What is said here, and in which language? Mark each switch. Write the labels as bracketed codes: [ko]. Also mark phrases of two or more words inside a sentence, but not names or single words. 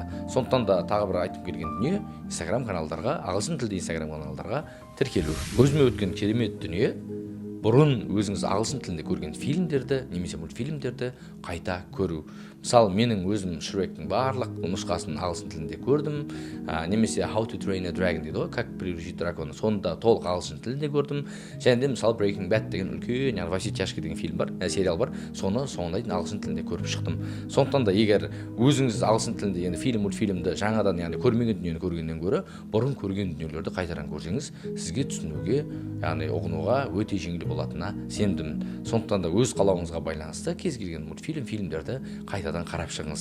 [kk] Сондықтан да тағы бір айтып келген дүние Instagram каналдарға, ағылшын тілді Instagram каналдарға тіркелу. Өзіме өткен керемет дүние бұрын өзіңіз ағылшын тілінде көрген фильмдерді немесе мультфильмдерді қайта көру. Мысалы, менің өзім Шректің барлық нұсқасын ағылшын тілінде көрдім, немесе How to Train a Dragon дейді ғой, как приручить дракона, соны да толық ағылшын тілінде көрдім. Және де мысалы Breaking Bad деген үлкен, во все тяжкие деген фильм бар, сериал бар, соны соңына дейін ағылшын тілінде көріп шықтым. Сондықтан да егер өзіңіз ағылшын тілінде енді фильм, мультфильмді жаңадан яғни көрмеген дүниені көргеннен гөрі бұрын көрген дүниелерді қайтадан көрсеңіз, сізге түсінуге, яғни ұғынуға өте жеңіл болатынына сенімдімін. Сондықтан да өз қалауыңызға байланысты кез келген мультфильм, фильмдерді қайтадан қарап шығыңыз.